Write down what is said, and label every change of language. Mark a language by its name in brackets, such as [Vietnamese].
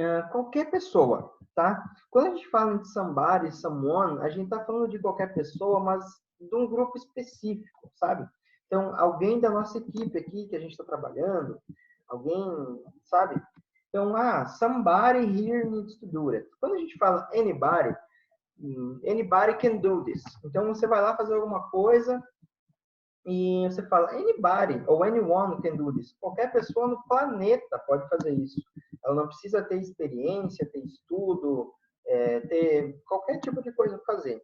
[Portuguese] Qualquer pessoa, tá? Quando a gente fala em somebody, someone, a gente está falando de qualquer pessoa, mas de um grupo específico, sabe? Então, alguém da nossa equipe aqui que a gente está trabalhando, alguém, sabe? [English] Então, somebody here needs to do it. [Portuguese] Quando a gente fala [English] anybody can do this. [Portuguese] Então, você vai lá fazer alguma coisa e você fala [English] anybody ou anyone can do this. [Portuguese] Qualquer pessoa no planeta pode fazer isso. Ela não precisa ter experiência, ter estudo, ter qualquer tipo de coisa para fazer.